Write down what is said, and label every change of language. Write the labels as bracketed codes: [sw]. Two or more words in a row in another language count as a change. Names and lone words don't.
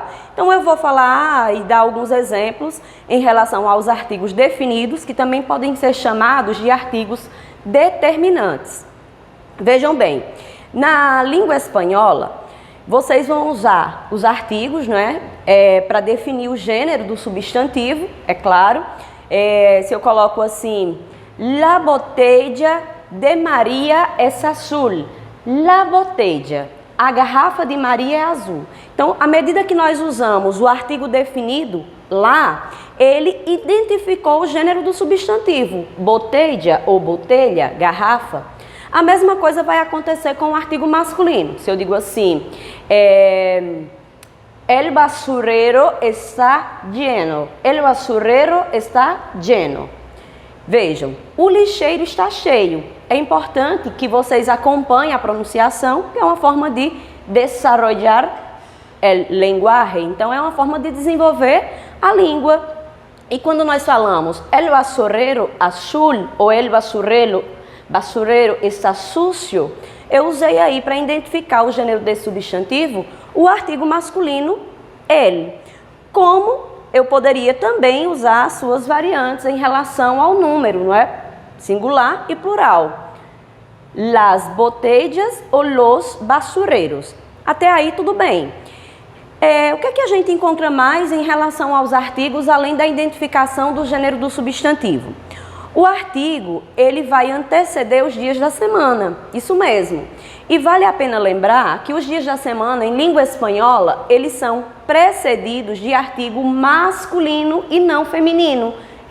[pt] Então, eu vou falar e dar alguns exemplos em relação aos artigos definidos, que também podem ser chamados de artigos determinantes. Vejam bem, na língua espanhola, vocês vão usar os artigos, né, para definir o gênero do substantivo, é claro. Se eu coloco assim, [es] la botella de María es azul. La botella. [pt] A garrafa de Maria é azul. Então, à medida que nós usamos o artigo definido lá, ele identificou o gênero do substantivo. Botella ou botelha, garrafa. A mesma coisa vai acontecer com o artigo masculino. Se eu digo assim, [es] el basurero está lleno. El basurero está lleno. [pt] Vejam, o lixeiro está cheio. É importante que vocês acompanhem a pronunciação, que é uma forma de desarrollar o lenguaje. Então, é uma forma de desenvolver a língua. E quando nós falamos [es] el basurero azul [pt] ou [es] el basurero está sucio, [pt] eu usei aí para identificar o gênero desse substantivo o artigo masculino el. Como eu poderia também usar as suas variantes em relação ao número, não é? Singular e plural. [es] Las botellas ou los basureiros. [pt] Até aí tudo bem. O que é que a gente encontra mais em relação aos artigos, além da identificação do gênero do substantivo? O artigo, ele vai anteceder os dias da semana, isso mesmo. E vale a pena lembrar que os dias da semana, em língua espanhola, eles são precedidos de artigo masculino e não feminino.